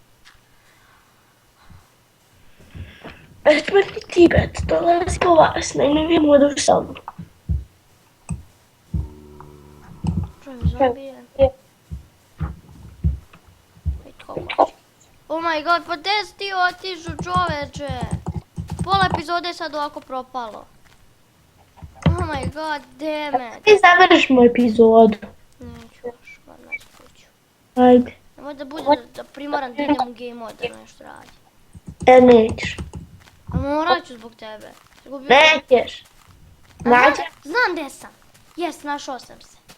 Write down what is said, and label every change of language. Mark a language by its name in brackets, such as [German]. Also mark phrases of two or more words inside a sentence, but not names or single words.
[Bosnian] Besmrtni Tibet, dolazi po vas, najnovija moda u selu. Čujem zombije. [English] Oh my god, [Bosnian] pa gdje si ti otišao, čoveče? Pola epizode je sad ovako propalo. [English] Oh my god, damn it. [Bosnian] Ti završimo epizodu. Neću još, moram naći kuću. Ajde. Nemoj da bude da primoram da idem u [English] game mode [Bosnian] da nešto radi. Nećeš. A morat ću zbog tebe. Nećeš. Nađe? Znam gdje sam. Jes, našao sam se.